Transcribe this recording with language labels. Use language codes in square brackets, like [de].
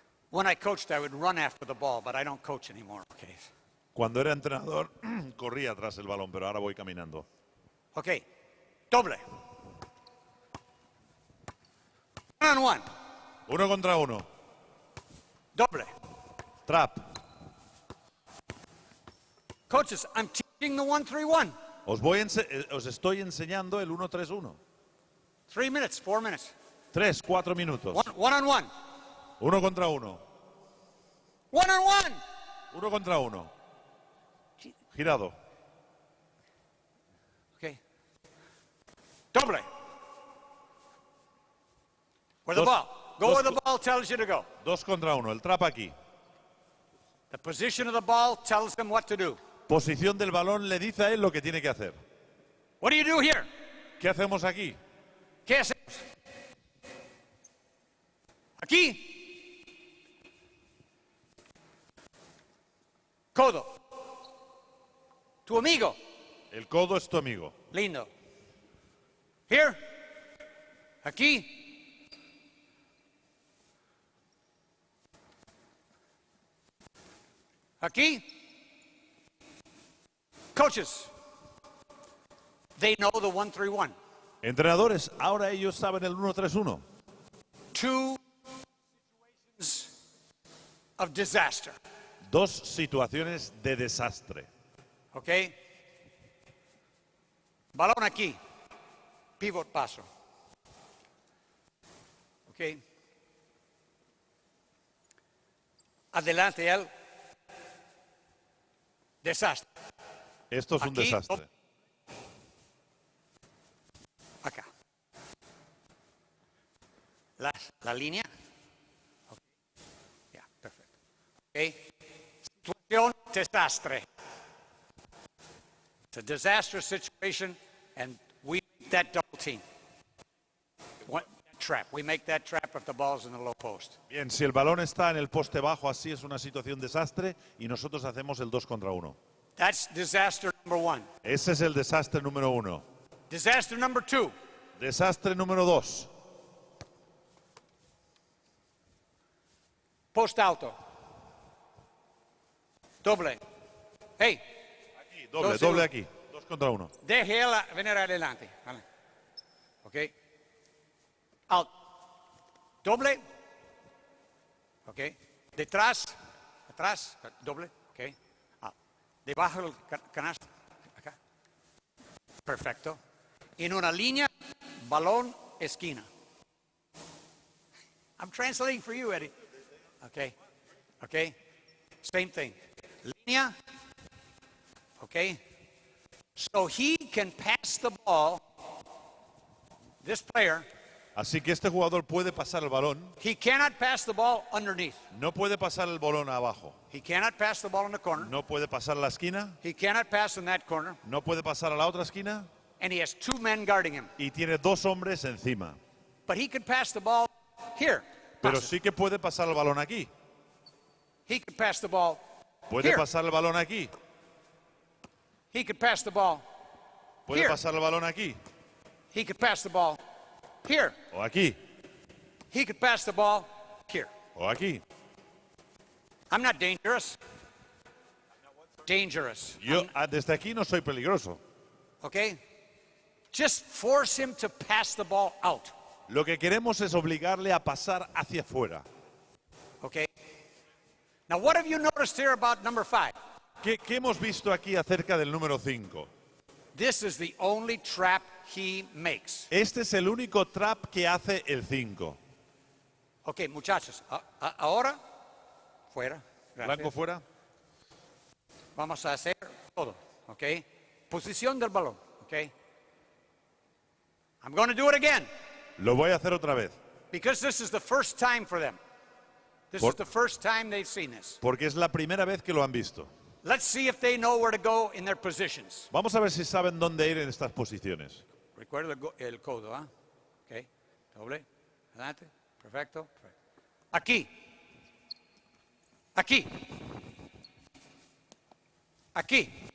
[en] When I coached, I would run after the ball, but I don't coach anymore. Okay. [es] Cuando era entrenador, corría tras el balón, pero ahora voy caminando. Okay. Doble. [en] One-on-one. [es] 1 contra 1. Doble. [en] Trap. Coaches, I'm teaching the 1-3-1. [es] Os estoy enseñando el 1-3-1. [en] 3 minutes, 4 minutes. [es] 3, 4 minutos. [en] One-on-one. [es] 1 contra 1. [en] One-on-one. [es] 1 contra 1. Girado. Okay. Doble. [en] Where the [es] Dos- [en] ball. Go [es] dos- [en] where the ball tells you to go. [es] 2 contra 1. El trap aquí. [en] The position of the ball tells them what to do. [es] Posición del balón le dice a él lo que tiene que hacer. [en] What do you do here? [es] ¿Qué hacemos aquí? ¿Qué hacemos? Aquí. Codo. Tu amigo. El codo es tu amigo. Lindo. Here. Aquí. Aquí. [en] Coaches. They know the 1-3-1. [es] Entrenadores, ahora ellos saben el 1-3-1. [en] Two situations of disaster. [es] Dos situaciones de desastre. ¿Ok? Balón aquí. Pivot paso. ¿Ok? Adelante él. Desastre. Esto es un Aquí, desastre. Acá. La línea. Okay. Ya, perfecto. Okay. Situación desastre. [en] It's a disastrous situation, and we make that double team. Trap. We make that trap if the ball's in the low post. [es] Bien, si el balón está en el poste bajo, así es una situación desastre y nosotros hacemos el 2 contra 1. [en] That's disaster number 1. [es] Ese es el desastre número 1. [en] Disaster number 2. [es] Desastre número 2. Post alto. Doble. Hey. Aquí, doble aquí. 2 contra 1. Deje él venir adelante. Vale. Ok. Out. Doble. Ok. Detrás. Atrás. Doble. Ok. Out. Debajo del canasto. Acá. Perfecto. En una línea, balón, esquina. [en] I'm translating for you, Eddie. Okay. Okay. Same thing. Línea. Okay. So he can pass the ball. This player. [es] Así que este jugador puede pasar el balón. [en] He cannot pass the ball underneath. [es] No puede pasar el balón abajo. [en] He cannot pass the ball in the corner. [es] No puede pasar a la esquina. [en] He cannot pass in that corner. [es] No puede pasar a la otra esquina. [en] And he has 2 men guarding him. [es] Y tiene 2 hombres encima. [en] But he can pass the ball here. [es] Pero sí que puede pasar el balón aquí. [en] He can pass the ball [es] Puede [en] here. [es] pasar el balón aquí. [en] He can pass the ball [es] Puede [en] here. [es] pasar el balón aquí. [en] He can pass the ball here. [es] O aquí. [en] He could pass the ball here. [es] O aquí. [en] I'm not dangerous. Dangerous. [es] Yo desde aquí no soy peligroso. [en] Okay? Just force him to pass the ball out. [es] Lo que queremos es obligarle a pasar hacia afuera. [en] Okay? Now, what have you noticed here about number 5? [es] ¿Qué hemos visto aquí acerca del número 5? [en] This is the only trap he makes. [es] Este es el único trap que hace el 5. Ok, muchachos, ahora, fuera. Gracias. Blanco fuera. Vamos a hacer todo, ok. Posición del balón, ok. [en] I'm going to do it again. [es] Lo voy a hacer otra vez. [en] Because this is the first time for them. This is the first time they've seen this. [es] Porque es la primera vez que lo han visto. [en] Let's see if they know where to go in their positions. [es] Vamos a ver si saben dónde ir en estas posiciones. Recuerda el codo, ¿ah? Ok, doble, adelante, perfecto. Aquí. Aquí. Aquí.